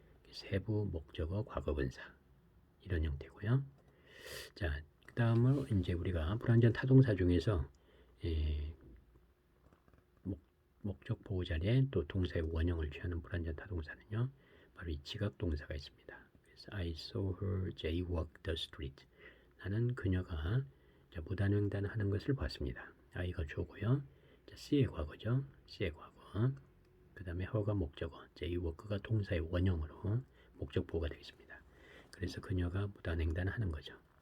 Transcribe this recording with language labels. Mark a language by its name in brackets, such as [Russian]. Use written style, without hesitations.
[Korean] 세부 목적어 과거분사 이런 형태고요. 자, 그 다음으로 이제 우리가 불완전 타동사 중에서 목적 보호 자리에 또 동사의 원형을 취하는 불완전 타동사는요. 바로 이 지각 동사가 있습니다. [English] 그래서 I saw her jaywalk the street. [Korean] 나는 그녀가 무단횡단 하는 것을 봤습니다. I가 주어고요. C의 과거죠. C의 과거. 그 다음에 her가 목적어, jaywalk가 동사의 원형으로 목적 보호가 되겠습니다. 그래서 그녀가 무단횡단하는 거죠.